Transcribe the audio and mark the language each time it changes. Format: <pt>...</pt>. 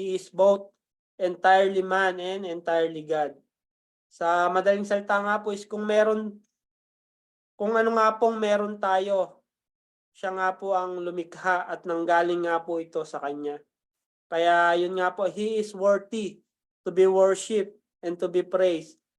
<en>He is both entirely man and entirely God.</en> <tl>Sa madaling salita nga po is kung ano nga pong meron tayo, siya nga po ang lumikha at nanggaling nga po ito sa Kanya. Kaya yun nga po,</tl> <en>He is worthy to be worshipped and to be praised.</en>